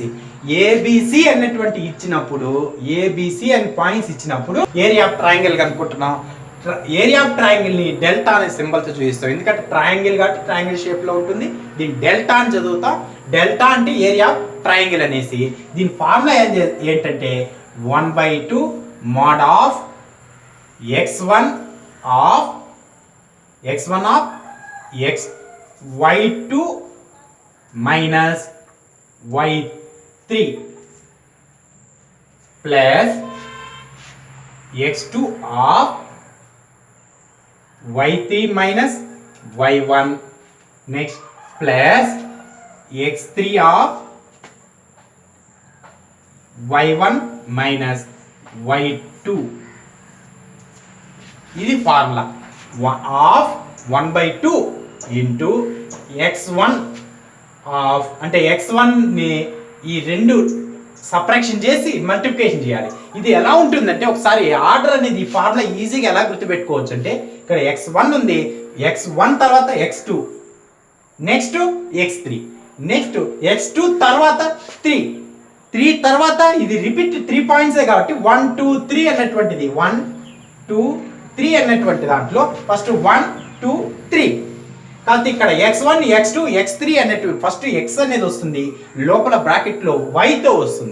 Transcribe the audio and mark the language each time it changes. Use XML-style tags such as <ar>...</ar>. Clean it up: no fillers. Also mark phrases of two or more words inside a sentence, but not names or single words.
<te>ఏబిసి అనేటువంటి ఇచ్చినప్పుడు, ఏబిసి అని పాయింట్స్ ఇచ్చినప్పుడు</te> <en>area of triangle</en> <te>కనుక్కుంటున్నాం.</te> <en>area of triangle</en> <te>ని డెల్టా అనే సింబల్ తో చూపిస్తాం. ఎందుకంటే ట్రయాంగిల్ కాబట్టి ట్రయాంగిల్ షేప్ లో ఉంటుంది. దీన్ని డెల్టా అని చదువుతాం. డెల్టా అంటే</te> <en>area of triangle</en> <te>అనేసి. దీని ఫార్ములా ఏంటంటే</te> <en>1/2 mod of x1 of y2 minus y3 plus x2 of y3 minus y1 next plus x3 of y1 minus y2.</en> <te>ఇది</te> <en>formula of 1/2 into x1 of,</en> <te>అంటే x1 ని ఈ రెండు సబ్ట్రాక్షన్ చేసి మల్టిప్లికేషన్ చేయాలి. ఇది ఎలా ఉంటుందంటే ఒకసారి ఆర్డర్ అనేది ఈ ఫార్ములా ఈజీగా ఎలా గుర్తుపెట్టుకోవచ్చు అంటే ఇక్కడ x1 ఉంది, x1 తర్వాత x2, నెక్స్ట్ x3, నెక్స్ట్ x2 తర్వాత 3 తర్వాత ఇది</te> <en>repeat 3 points</en> <te>కాబట్టి 1 2 3 అన్నటువంటిది 1 2 3 అన్నటువంటి దాంట్లో ఫస్ట్ 1 2 3 కాబట్టి ఇక్కడ x1 x2 x3 అన్నట్టు ఫస్ట్ x అనేది వస్తుంది, లోపల బ్రాకెట్ లో y తో వస్తుంది.</te>